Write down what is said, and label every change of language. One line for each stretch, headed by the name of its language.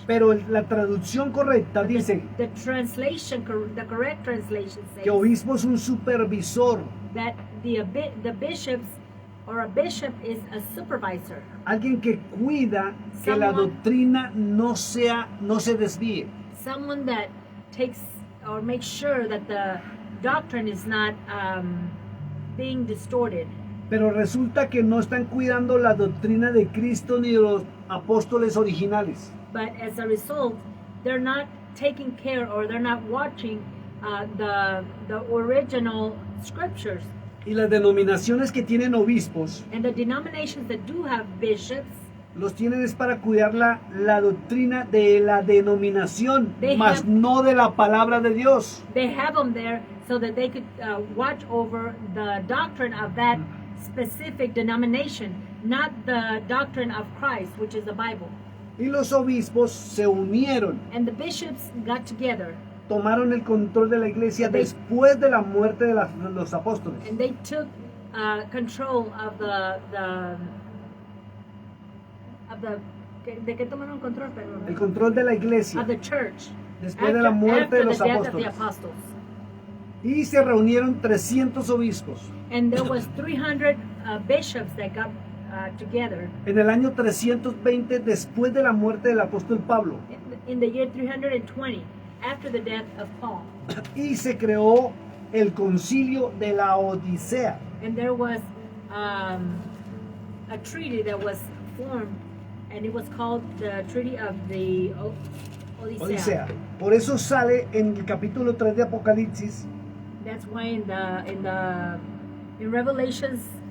Spanish: Pero la traducción correcta dice
English: The translation, the correct translation
Spanish: que
English: says
Spanish: obispo es un supervisor,
English: that the bishops, or a bishop is a supervisor,
Spanish: alguien que cuida que la
English: Someone-
Spanish: doctrina no se desvíe.
English: someone that takes or makes sure that the doctrine is not being distorted.
Spanish: Pero resulta que no están cuidando la doctrina de Cristo ni de los apóstoles originales.
English: But as a result, they're not taking care, or they're not watching the original scriptures.
Spanish: Y las denominaciones que tienen obispos
English: And the denominations that do have bishops,
Spanish: los tienen es para cuidar la doctrina de la denominación,
English: They
Spanish: mas
English: have-
Spanish: no de la palabra de Dios.
English: they have them there so that they could watch over the doctrine of that specific denomination, not the doctrine of Christ, which is the Bible.
Spanish: Y los obispos se unieron,
English: And the bishops got together
Spanish: tomaron el control de la iglesia
English: They-
Spanish: después de la muerte de los apóstoles.
English: and they took control of
Spanish: ¿de qué tomaron control? Perdón. El control de la iglesia
English: Of the church
Spanish: después de la muerte de
English: after
Spanish: los
English: the death of the
Spanish: apóstoles.
English: apostles.
Spanish: Y se reunieron 300 obispos.
English: And there was 300 bishops that got together
Spanish: En el año 320 después de la muerte del apóstol Pablo.
English: in the year 320 after the death of Paul.
Spanish: Y se creó el concilio de la Odisea.
English: And there was a treaty that was formed, and it was called the Treaty of the Odisea.
Spanish: Odisea. Por eso sale en el capítulo 3 de Apocalipsis
English: That's why in Revelations